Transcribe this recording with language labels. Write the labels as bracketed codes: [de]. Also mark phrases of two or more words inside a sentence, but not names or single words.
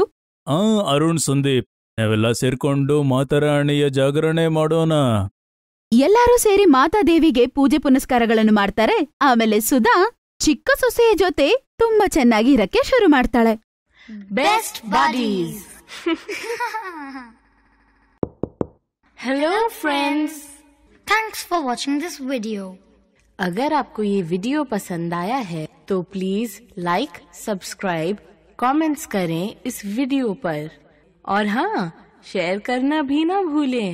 [kn] ಅರುಣ್, ಸಂದೀಪ್, ನಾವೆಲ್ಲ ಸೇರ್ಕೊಂಡು ಮಾತಾರಾಣಿಯ ಜಾಗರಣೆ ಮಾಡೋಣ. ಎಲ್ಲರೂ ಸೇರಿ ಮಾತಾದೇವಿಗೆ ಪೂಜೆ ಪುನಸ್ಕಾರಗಳನ್ನು ಮಾಡ್ತಾರೆ. ಆಮೇಲೆ ಸುಧಾ ಚಿಕ್ಕ ಸೊಸೆಯ ಜೊತೆ ತುಂಬಾ ಚೆನ್ನಾಗಿ ಇರಕ್ಕೆ ಶುರು ಮಾಡ್ತಾಳೆ. [en] best buddies. hello friends, thanks for watching this video. [hi] अगर आपको ये वीडियो पसंद आया है तो प्लीज लाइक, सब्सक्राइब, कमेंट्स करें इस वीडियो पर, और हाँ, शेयर करना भी ना भूलें.